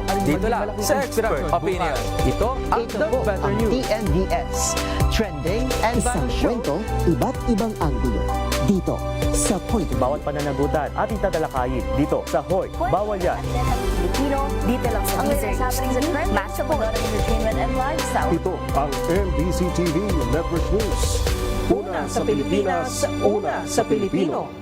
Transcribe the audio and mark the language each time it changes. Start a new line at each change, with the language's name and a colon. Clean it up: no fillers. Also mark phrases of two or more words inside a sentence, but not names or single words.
Filipino: Dito lang sa Expert Opinion. Ito ang The Better News. TNVS.
English: Trending and value show.
Filipino: Kwento, iba't ibang anggulo. Dito sa Point. Bawat pananagutan ating tatalakayin dito sa Hoy. Bawal yan. Filipino, dito lang sa Research TV, Match of Entertainment and Lifestyle. Ito ang MBC TV Network News. Una sa Pilipinas, una sa Pilipino.